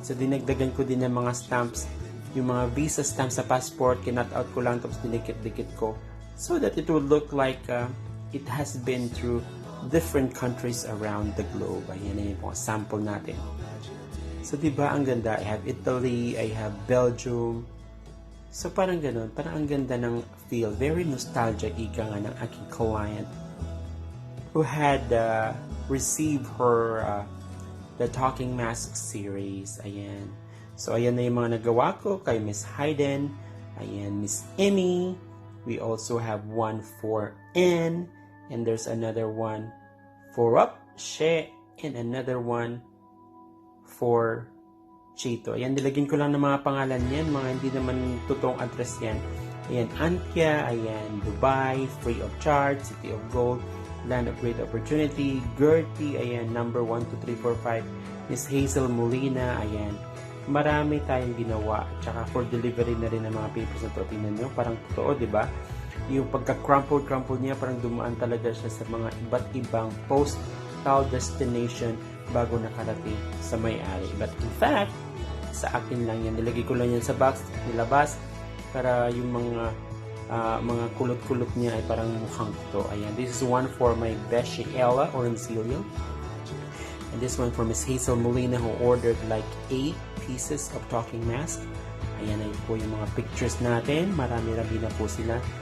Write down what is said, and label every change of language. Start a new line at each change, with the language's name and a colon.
Filipino: So, dinagdagan ko din ng mga stamps. Yung mga visa stamps sa passport, kinat out ko lang tapos dinikit-dikit ko.
English: So that it would look like it has been through different countries around the globe.
Filipino: Ayan na yung mga sample natin. So, diba ang ganda?
English: I have Italy, I have Belgium.
Filipino: So, parang ganun. Parang ang ganda ng feel.
English: Very nostalgic,
Filipino: ika nga ng aking
English: client who had received her the Talking Mask series.
Filipino: Ayan. So, ayan na yung mga nagawa ko kay Miss Hayden.
English: Ayan, Miss Emmy. We also have one for N. And there's another one for She. And another one for Chito.
Filipino: Ayan, nilagyan ko lang ng mga pangalan yan. Mga hindi naman totoong address yan. Ayan, Antya.
English: Ayan, Dubai. Free of charge. City of Gold. Land of Great Opportunity. Gertie. Ayan, number 1, 2, 3, 4, 5. Miss Hazel Molina. Ayan.
Filipino: Marami tayong ginawa. Tsaka
English: for delivery
Filipino: na rin ng mga papers na to. Tingnan nyo, parang totoo, di ba? Yung pagka-crumpled niya, parang dumaan talaga siya sa mga iba't ibang postal destination bago nakarating sa may-ari.
English: But in fact,
Filipino: sa akin lang yan. Nilagay ko lang yan sa box, nilabas, para yung mga kulot-kulot niya ay parang mukhang to.
English: Ayan, this is one for my Beshi Ella or Ancilio. And this one for Miss Hazel Molina who ordered like 8 pieces of talking mask.
Filipino: Ayan na po yung mga pictures natin. Marami-rami na po sila.